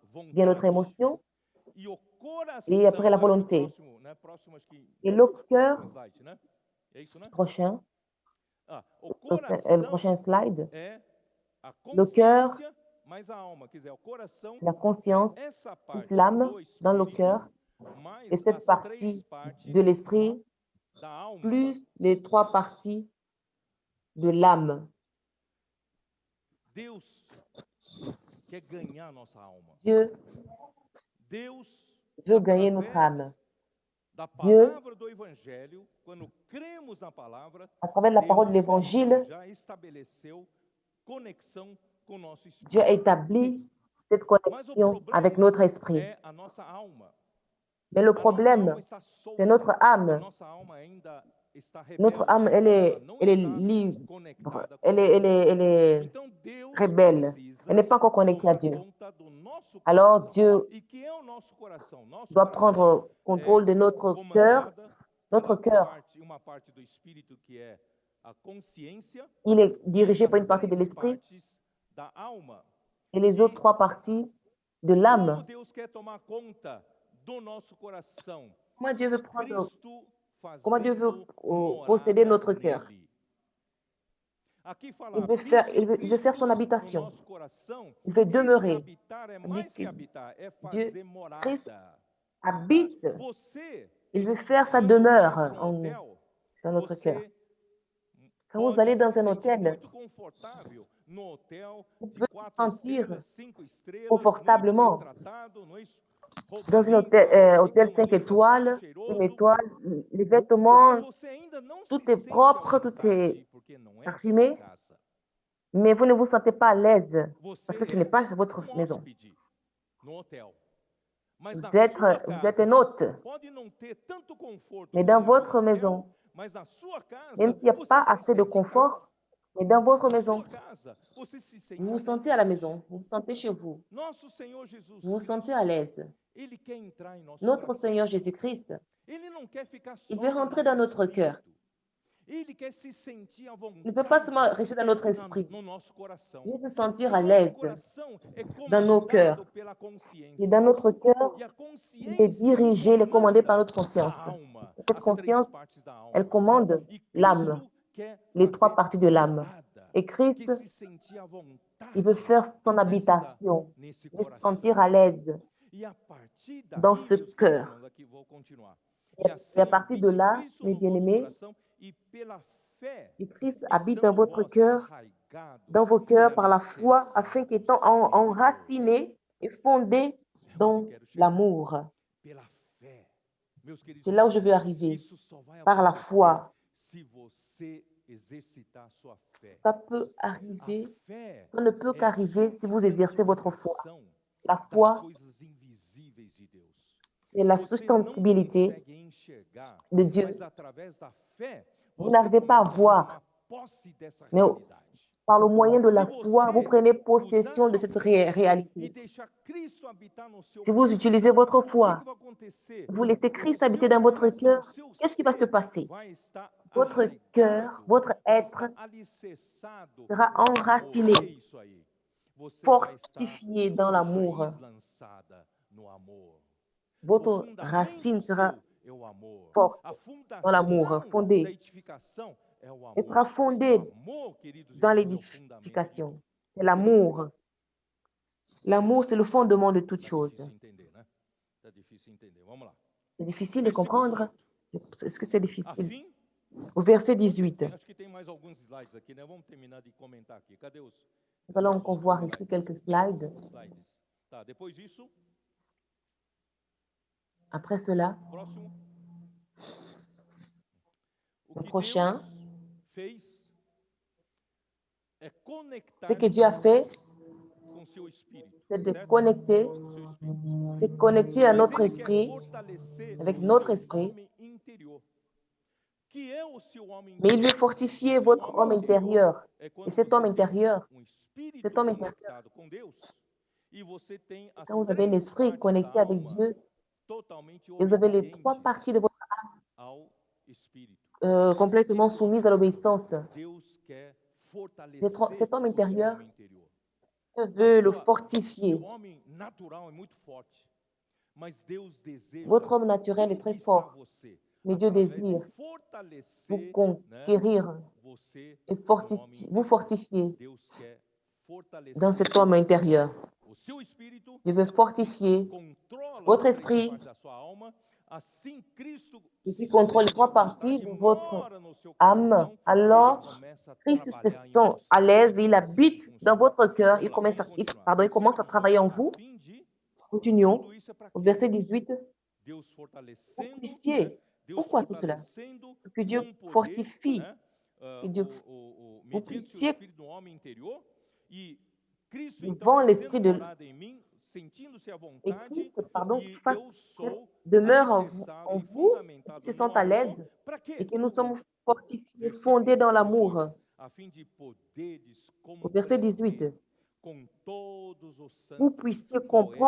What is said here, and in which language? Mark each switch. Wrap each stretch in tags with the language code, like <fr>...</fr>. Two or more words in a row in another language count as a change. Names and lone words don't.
<fr>vient notre</fr> <pt>vontade.</pt> <fr>émotion.</fr> <pt>E o</pt> <fr>Et après la</fr> <pt>coração, acho que o</pt> <fr>volonté.</fr> <pt>próximo, né? Próximo, acho que</pt> <fr>Et le cœur,</fr> <pt>próximo slide, né? É isso, né?</pt> <fr>prochain,</fr> <pt>O</pt> <fr>le</fr> <pt>coração</pt> <fr>prochain slide,</fr> <pt>é a</pt> <fr>le cœur,</fr> <pt>consciência mais a alma, quer dizer, o coração</pt> <fr>la conscience,</fr> <pt>é essa</pt> <fr>plus</fr> <pt>parte</pt> <fr>l'âme</fr> <pt>do</pt> <fr>dans le</fr> <pt>espírito</pt> <fr>cœur,</fr> <pt>mais</pt> <fr>et cette partie de l'esprit,</fr> <pt>da alma.</pt> <fr>plus les 3 parties de l'âme.</fr> <pt>Deus quer ganhar nossa alma.</pt> <fr>Dieu</fr> <pt>Deus,</pt> <fr>veut gagner notre</fr> <pt>através</pt> <fr>âme.</fr> <pt>da</pt> <fr>Dieu,</fr> <pt>palavra do Evangelho, quando cremos na palavra,</pt> <fr>à travers la parole de</fr> <pt>Deus</pt> <fr>l'Évangile,</fr> <pt>já estabeleceu conexão com o nosso</pt> <fr>Dieu a</fr> <pt>espírito.</pt> <fr>établi cette</fr> <pt>Mas o</pt> <fr>connexion avec</fr> <pt>problema</pt> <fr>notre esprit.</fr> <pt>é a nossa alma.</pt> <fr>Mais le</fr> <pt>A nossa alma</pt> <fr>problème,</fr> <pt>está solta.</pt> <fr>c'est notre</fr> <pt>A</pt> <fr>âme.</fr> <pt>nossa alma ainda está</pt> <fr>Notre</fr> <pt>rebelde.</pt> <fr>âme,</fr> <pt>Ela não</pt> <fr>elle est</fr> <pt>está</pt> <fr>libre,</fr> <pt>conectada com</pt> <fr>elle est,</fr> <pt>Deus.</pt> <fr>elle est, elle est</fr> <pt>Então Deus</pt> <fr>rebelle.</fr> <pt>precisa</pt> <fr>Elle n'est pas encore connectée à</fr> <pt>tomar</pt> <fr>Dieu.</fr> <pt>conta do nosso</pt> <fr>Alors</fr> <pt>coração.</pt> <fr>Dieu</fr> <pt>E que é o nosso coração? Nosso</pt> <fr>doit</fr> <pt>coração</pt> <fr>prendre contrôle de notre cœur.</fr> <pt>comandada</pt> <fr>Notre</fr> <pt>pela</pt> <fr>cœur,</fr> <pt>uma parte do espírito que é a consciência</pt> <fr>il est</fr> <pt>e</pt> <fr>dirigé par</fr> <pt>as</pt> <fr>une partie de</fr> <pt>três</pt> <fr>l'esprit</fr> <pt>partes da alma.</pt> <fr>et les autres 3 parties de</fr> <pt>Como</pt> <fr>l'âme.</fr> <pt>Deus quer tomar conta do nosso coração?</pt> <fr>Comment Dieu veut prendre,</fr> <pt>Cristo</pt> <fr>comment Dieu veut</fr> <pt>fazendo</pt> <fr>posséder</fr> <pt>morada</pt> <fr>notre cœur?</fr> <pt>nele. Aqui fala,</pt> <fr>Il veut faire, habite il veut faire son</fr> <pt>Cristo no</pt> <fr>habitation.</fr> <pt>nosso coração.</pt> <fr>Il veut</fr> <pt>Esse</pt> <fr>demeurer.</fr> <pt>habitar é</pt> <fr>Il dit</fr> <pt>mais que</pt> <fr>que</fr> <pt>habitar, é</pt> <fr>Dieu,</fr> <pt>fazer</pt> <fr>Christ,</fr> <pt>morada.</pt> <fr>habite.</fr> <pt>Você,</pt> <fr>Il veut faire sa</fr> <pt>quando vai</pt> <fr>demeure</fr> <pt>para</pt> <fr>en nous,</fr> <pt>hotel,</pt> <fr>dans notre cœur.</fr> <pt>você</pt> <fr>Quand vous</fr> <pt>pode</pt> <fr>allez</fr> <pt>se</pt> <fr>dans un</fr> <pt>sentir</pt> <fr>hôtel,</fr> <pt>muito confortável no hotel</pt> <fr>vous</fr> <pt>de</pt> <fr>pouvez vous</fr> <pt>4</pt> <fr>sentir</fr> <pt>estrelas, 5 estrelas, muito bem</pt> <fr>confortablement</fr> <pt>tratado, não é isso?</pt> <fr>dans</fr> <pt>Roupa</pt> <fr>un hôtel,</fr> <pt>limpa,</pt> <fr>hôtel 5</fr> <pt>cama limpa, tudo</pt> <fr>étoiles, une</fr> <pt>cheiroso,</pt> <fr>étoile, les</fr> <pt>mas</pt> <fr>vêtements,</fr> <pt>você ainda não</pt> <fr>tout</fr> <pt>se</pt> <fr>est</fr> <pt>sente à</pt> <fr>propre, tout est</fr> <pt>vontade, porque não é a sua</pt> <fr>parfumé,</fr> <pt>casa.</pt> <fr>mais vous ne vous sentez pas à l'aise parce que ce</fr> <pt>Você</pt> <fr>n'est</fr> <pt>é</pt> <fr>pas votre maison.</fr> <pt>hóspede no hotel. Mas na</pt> <fr>Vous êtes,</fr> <pt>sua</pt> <fr>vous êtes un</fr> <pt>casa,</pt> <fr>hôte,</fr> <pt>pode não ter tanto conforto</pt> <fr>mais dans</fr> <pt>como no</pt> <fr>votre</fr> <pt>hotel,</pt> <fr>maison,</fr> <pt>mas na sua casa,</pt> <fr>même s'il n'y a</fr> <pt>você</pt> <fr>pas</fr> <pt>se</pt> <fr>assez de</fr> <pt>sente em casa.</pt> <fr>confort, mais dans votre</fr> <pt>Na</pt> <fr>maison,</fr> <pt>sua casa, você se sente</pt> <fr>vous</fr> <pt>à</pt> <fr>vous sentez à la</fr> <pt>vontade.</pt> <fr>maison, vous vous sentez chez vous,</fr> <pt>Nosso Senhor Jesus</pt> <fr>vous vous sentez à</fr> <pt>Cristo,</pt> <fr>l'aise.</fr> <pt>Ele quer entrar em nosso</pt> <fr>Notre</fr> <pt>coração.</pt> <fr>Seigneur Jésus-Christ,</fr> <pt>Ele não quer ficar só</pt> <fr>il veut</fr> <pt>no</pt> <fr>rentrer</fr> <pt>nosso</pt> <fr>dans notre cœur.</fr> <pt>espírito. Ele quer se sentir à</pt> <fr>Il ne peut pas seulement</fr> <pt>vontade</pt> <fr>rester dans notre esprit,</fr> <pt>no nosso coração.</pt> <fr>il veut se sentir</fr> <pt>O</pt> <fr>à</fr> <pt>nosso</pt> <fr>l'aise</fr> <pt>coração é</pt> <fr>dans nos cœurs.</fr> <pt>comandado pela</pt> <fr>Et</fr> <pt>consciência.</pt> <fr>dans notre cœur,</fr> <pt>E a</pt> <fr>il est</fr> <pt>consciência</pt> <fr>dirigé, il est commandé par</fr> <pt>comanda</pt> <fr>notre conscience.</fr> <pt>a alma,</pt> <fr>Cette</fr> <pt>as</pt> <fr>conscience,</fr> <pt>três partes da alma.</pt> <fr>elle commande</fr> <pt>E</pt> <fr>l'âme,</fr> <pt>Cristo quer</pt> <fr>les 3</fr> <pt>fazer</pt> <fr>parties de l'âme.</fr> <pt>morada,</pt> <fr>Et</fr> <pt>quer</pt> <fr>Christ,</fr> <pt>se sentir à vontade</pt> <fr>il veut faire son habitation,</fr> <pt>nesse</pt> <fr>il veut se</fr> <pt>coração.</pt> <fr>sentir à l'aise</fr> <pt>E a partir</pt> <fr>dans</fr> <pt>daí,</pt> <fr>ce</fr> <pt>meus queridos</pt> <fr>cœur.</fr> <pt>irmãos, aqui vou continuar.</pt> <fr>Et</fr> <pt>E</pt> <fr>à</fr> <pt>assim</pt> <fr>partir de</fr> <pt>habite</pt> <fr>là,</fr> <pt>Cristo</pt> <fr>mes</fr> <pt>no vosso</pt> <fr>bien-aimés,</fr> <pt>coração e pela fé,</pt> <fr>et Christ habite dans</fr> <pt>estando</pt> <fr>votre</fr> <pt>vós</pt> <fr>cœur,</fr> <pt>arraigados</pt> <fr>dans vos</fr> <pt>e</pt> <fr>cœurs par la foi, afin</fr> <pt>alicerçados</pt> <fr>qu'étant</fr> <pt>no amor.</pt> <fr>enracinés et fondés</fr> <pt>É onde</pt> <fr>dans</fr> <pt>eu quero chegar.</pt> <fr>l'amour.</fr> <pt>Pela fé. Meus queridos</pt> <fr>C'est là où</fr> <pt>irmãos,</pt> <fr>je veux arriver,</fr> <pt>isso só vai</pt> <fr>par la</fr> <pt>acontecer</pt> <fr>foi.</fr> <pt>se você exercitar a sua fé.</pt> <fr>Ça peut</fr> <pt>A</pt> <fr>arriver,</fr> <pt>fé</pt> <fr>ça ne peut</fr> <pt>é a</pt> <fr>qu'arriver si vous exercez votre foi.</fr> <pt>substanciação</pt> <fr>La</fr> <pt>das</pt> <fr>foi,</fr> <pt>coisas invisíveis de Deus.</pt> <fr>c'est la</fr> <pt>Você não</pt> <fr>substantibilité</fr> <pt>consegue enxergar,</pt> <fr>de Dieu.</fr> <pt>mas através da fé,</pt> <fr>Vous</fr> <pt>você</pt> <fr>n'arrivez pas à</fr> <pt>começa a</pt> <fr>voir,</fr> <pt>tomar posse dessa</pt> <fr>mais</fr> <pt>realidade.</pt> <fr>par le moyen de</fr> <pt>Se</pt> <fr>la foi, vous</fr> <pt>você</pt> <fr>prenez</fr> <pt>usar</pt> <fr>possession de</fr> <pt>sua</pt> <fr>cette</fr> <pt>fé e</pt> <fr>réalité.</fr> <pt>deixar Cristo habitar no seu</pt> <fr>Si vous utilisez</fr> <pt>coração,</pt> <fr>votre</fr> <pt>o que</pt> <fr>foi,</fr> <pt>vai acontecer?</pt> <fr>vous laissez</fr> <pt>O</pt> <fr>Christ</fr> <pt>seu</pt> <fr>habiter dans votre</fr> <pt>coração,</pt> <fr>cœur,</fr> <pt>o seu</pt> <fr>qu'est-ce qui va se</fr> <pt>ser</pt> <fr>passer?</fr> <pt>vai estar</pt> <fr>Votre cœur,</fr> <pt>arraigado,</pt> <fr>votre</fr> <pt>vai</pt> <fr>être</fr> <pt>estar alicerçado</pt> <fr>sera</fr> <pt>no amor.</pt> <fr>enraciné,</fr> <pt>É isso aí. Você vai estar</pt> <fr>fortifié</fr> <pt>com</pt> <fr>dans</fr> <pt>a</pt> <fr>l'amour.</fr> <pt>raiz lançada no amor. O</pt> <fr>Votre</fr> <pt>fundamento</pt> <fr>racine sera</fr> <pt>seu é o amor.</pt> <fr>forte</fr> <pt>A</pt> <fr>dans l'amour,</fr> <pt>fundação da</pt> <fr>fondée,</fr> <pt>edificação é o</pt> <fr>elle sera</fr> <pt>amor.</pt> <fr>fondée</fr> <pt>O amor, queridos</pt> <fr>dans</fr> <pt>irmãos, é o fundamento de</pt> <fr>l'édification.</fr> <pt>tudo.</pt> <fr>C'est l'amour. L'amour, c'est le fondement de toute</fr> <pt>Tá</pt> <fr>chose.</fr> <pt>difícil entender, né? Tá difícil entender. Vamos lá.</pt> <fr>C'est difficile de</fr> <pt>Versículo</pt> <fr>comprendre.</fr> <pt>18.</pt> <fr>Est-ce que c'est</fr> <pt>A</pt> <fr>difficile?</fr> <pt>fim,</pt> <fr>Au verset 18,</fr> <pt>acho que tem mais alguns slides aqui, né? Vamos terminar de comentar aqui. Cadê os</pt> <fr>nous allons</fr> <pt>os</pt> <fr>encore</fr> <pt>outros</pt> <fr>voir ici</fr> <pt>slides?</pt> <fr>quelques slides.</fr> <pt>Slides. Tá, depois disso,</pt> <fr>Après cela,</fr> <pt>próximo. O</pt> <fr>Le</fr> <pt>que</pt> <fr>prochain.</fr> <pt>Deus fez é conectar</pt> <fr>ce que Dieu a fait,</fr> <pt>com seu espírito,</pt> <fr>c'est de</fr> <pt>certo?</pt> <fr>connecter,</fr> <pt>Com seu espírito.</pt> <fr>c'est connecter à</fr> <pt>Mas</pt> <fr>notre</fr> <pt>ele quer</pt> <fr>esprit,</fr> <pt>fortalecer</pt> <fr>avec</fr> <pt>o</pt> <fr>notre</fr> <pt>seu</pt> <fr>esprit,</fr> <pt>homem interior. Que é o seu homem</pt> <fr>mais il</fr> <pt>interior?</pt> <fr>veut fortifier</fr> <pt>O seu</pt> <fr>votre homme</fr> <pt>homem interior</pt> <fr>intérieur.</fr> <pt>é</pt> <fr>Et</fr> <pt>quando</pt> <fr>cet</fr> <pt>você</pt> <fr>homme</fr> <pt>tem</pt> <fr>intérieur,</fr> <pt>espírito</pt> <fr>cet homme intérieur,</fr> <pt>conectado com Deus e você tem as</pt> <fr>quand vous avez un</fr> <pt>três</pt> <fr>esprit</fr> <pt>partes</pt> <fr>connecté</fr> <pt>da</pt> <fr>avec</fr> <pt>alma</pt> <fr>Dieu,</fr> <pt>totalmente</pt> <fr>et vous avez les 3</fr> <pt>obedientes</pt> <fr>parties de votre</fr> <pt>ao espírito.</pt> <fr>complètement soumises à l'obéissance.</fr> <pt>Deus quer fortalecer</pt> <fr>Cet homme</fr> <pt>o seu</pt> <fr>intérieur,</fr> <pt>homem interior.</pt> <fr>Dieu veut le</fr> <pt>Seu</pt> <fr>fortifier.</fr> <pt>homem natural é muito forte, mas Deus deseja</pt> <fr>Votre homme naturel est très</fr> <pt>conquistar</pt> <fr>fort,</fr> <pt>você</pt> <fr>mais Dieu</fr> <pt>através de</pt> <fr>désire vous</fr> <pt>fortalecer, né,</pt> <fr>conquérir</fr> <pt>você</pt> <fr>et</fr> <pt>no homem</pt> <fr>vous</fr> <pt>interior.</pt> <fr>fortifier</fr> <pt>Deus quer fortalecer</pt> <fr>dans cet homme intérieur.</fr> <pt>o seu espírito,</pt> <fr>Dieu veut fortifier</fr> <pt>controla</pt> <fr>votre</fr> <pt>as três</pt> <fr>esprit,</fr> <pt>partes da sua alma, assim Cristo</pt> <fr>et</fr> <pt>se</pt> <fr>qui contrôle</fr> <pt>sente à</pt> <fr>3 parties</fr> <pt>vontade,</pt> <fr>de votre</fr> <pt>mora no seu</pt> <fr>âme,</fr> <pt>coração, ele</pt> <fr>alors</fr> <pt>começa a</pt> <fr>Christ se</fr> <pt>trabalhar em</pt> <fr>sent à</fr> <pt>você.</pt> <fr>l'aise et il</fr> <pt>É assim que</pt> <fr>habite dans</fr> <pt>funciona.</pt> <fr>votre cœur.</fr> <pt>Vamos</pt> <fr>Il</fr> <pt>lá,</pt> <fr>commence</fr> <pt>vamos continuar.</pt> <fr>pardon, il commence à</fr> <pt>Versículo</pt> <fr>travailler</fr> <pt>18,</pt> <fr>en</fr> <pt>a</pt> <fr>vous.</fr> <pt>fim de</pt> <fr>Continuons</fr> <pt>tudo isso é para</pt> <fr>au</fr> <pt>quê?</pt> <fr>verset 18.</fr> <pt>Deus</pt> <fr>Vous</fr> <pt>fortalecendo, né?</pt> <fr>puissiez.</fr> <pt>Deus</pt> <fr>Pourquoi tout cela?</fr> <pt>fortalecendo</pt> <fr>Pour que Dieu</fr> <pt>com poder,</pt> <fr>fortifie,</fr> <pt>né?</pt> <fr>que Dieu, vous</fr> <pt>Mediante o</pt> <fr>puissiez,</fr> <pt>espírito do homem interior, e Cristo então</pt> <fr>devant</fr> <pt>fazendo</pt> <fr>l'esprit de</fr> <pt>morada em mim, sentindo-se à</pt> <fr>et</fr> <pt>vontade,</pt> <fr>Christ, pardon,</fr> <pt>e</pt> <fr>fasse</fr> <pt>eu sou</pt> <fr>demeure</fr> <pt>alicerçado</pt> <fr>en</fr> <pt>e</pt> <fr>vous,</fr> <pt>fundamentado</pt> <fr>se</fr> <pt>no</pt> <fr>sent à</fr> <pt>amor,</pt> <fr>l'aise</fr> <pt>para</pt> <fr>et</fr> <pt>quê?</pt> <fr>que nous sommes fortifiés,</fr> <pt>Versículo</pt> <fr>fondés dans</fr> <pt>18,</pt> <fr>l'amour.</fr> <pt>a fim de poderes</pt> <fr>Au verset</fr> <pt>compreender</pt> <fr>18,</fr> <pt>com todos os</pt> <fr>vous</fr> <pt>santos</pt> <fr>puissiez</fr> <pt>qual é a</pt>